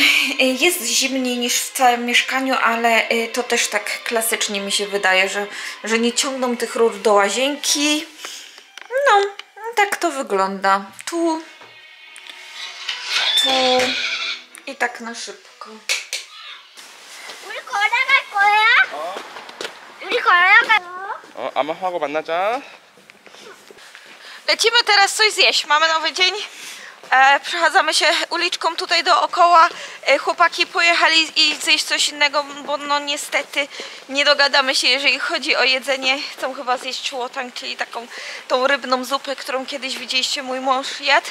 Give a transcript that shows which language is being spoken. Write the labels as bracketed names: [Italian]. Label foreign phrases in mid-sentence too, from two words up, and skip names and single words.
[Polish] Jest zimniej niż w całym mieszkaniu, ale to też tak klasycznie mi się wydaje, że nie ciągną tych rur do łazienki. No, tak to wygląda. Tu i tak na szybko. [Korean] 아마 하고 만나자. [Polish] Lecimy teraz coś zjeść. Mamy nowy dzień. Przechadzamy się uliczką tutaj dookoła. Chłopaki pojechali i zjeść coś innego, bo no niestety nie dogadamy się, jeżeli chodzi o jedzenie. Chcą chyba zjeść chuotang, czyli tą rybną zupę, którą kiedyś widzieliście, mój mąż jadł.